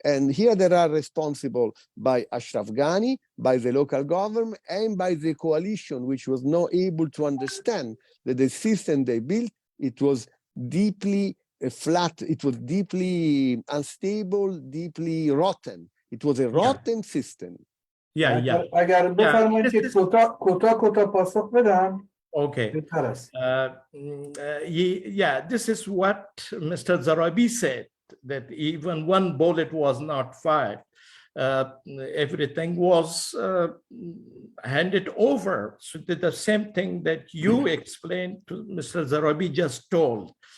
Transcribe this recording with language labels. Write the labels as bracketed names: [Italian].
[English] And here they are responsible by Ashraf Ghani, by the local government, and by the coalition, which was not able to understand that the system they built, it was deeply flat, it was deeply unstable, deeply rotten. It was a rotten system. [Persian] اگر بفرمایید که کوتاه پاسخ بدم. [English] Okay. This is what Mr. Zarrabi said, that even one bullet was not fired. Everything was handed over. So the same thing that you explained to Mr. Zarrabi just told.